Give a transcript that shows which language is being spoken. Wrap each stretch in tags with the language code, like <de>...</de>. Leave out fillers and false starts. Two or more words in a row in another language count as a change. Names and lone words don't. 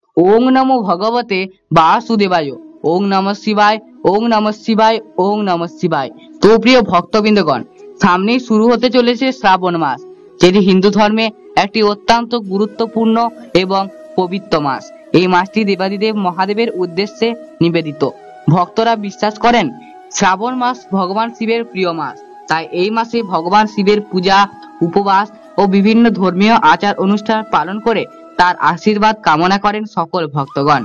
<sa>ওং নমো ভগবতে বাসুদেবায়। ওং নমঃ শিবায়, ওং নমঃ শিবায়, ওং নমঃ শিবায়।</sa> <bn>তো প্রিয় ভক্তবৃন্দগণ, সামনেই শুরু হতে চলেছে শ্রাবণ মাস, যেটি হিন্দু ধর্মে একটি অত্যন্ত গুরুত্বপূর্ণ এবং পবিত্র মাস। এই মাসটি দেবাদিদেব মহাদেবের উদ্দেশ্যে নিবেদিত। ভক্তরা বিশ্বাস করেন শ্রাবণ মাস ভগবান শিবের প্রিয় মাস, তাই এই মাসে ভগবান শিবের পূজা, উপবাস ও বিভিন্ন ধর্মীয় আচার অনুষ্ঠান পালন করে তার আশীর্বাদ কামনা করেন সকল ভক্তগণ।</bn>